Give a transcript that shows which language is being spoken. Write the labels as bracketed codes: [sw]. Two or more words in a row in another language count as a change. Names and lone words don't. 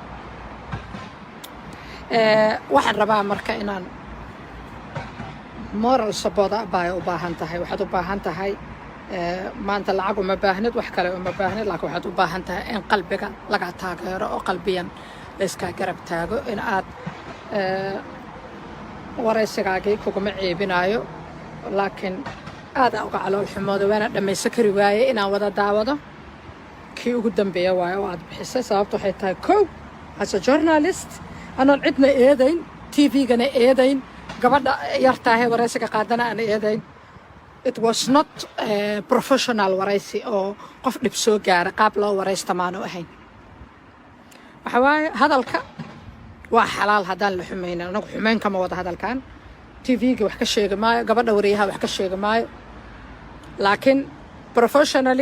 [so] waxaan rabaa marka inaan [en] moral support [so] u baahan tahay waxaad u baahan tahay maanta lacag uma baahnid wax kale uma baahnid laakiin waxaad u baahan tahay in qalbiga laga taageero oo qalbiyan la iska garab taago in aad waraysigaagii kuguma ceebinayo laakiin aad uga calool xumoodo waana dhamaysan kari waayay inaan wada daawado kii ugu dambeeya waayo oo aad bixisay sababtu waxay tahay kow [en] as a journalist [so] anaan cidna eedayn TV-gana eedayn gabadha yartahay waraysiga qaadana aan eedayn [en] it was not professional [so] waraysi oo qof dhib soo gaaray qaab loo waraysta maanu ahayn waxa waaye hadalka waa xalaal haddaan la xumaynin anagu xumayn kama wada hadalkan TV-ga wax ka sheegi maayo gabadha wariyaha wax ka sheegi maayo laakiin professionally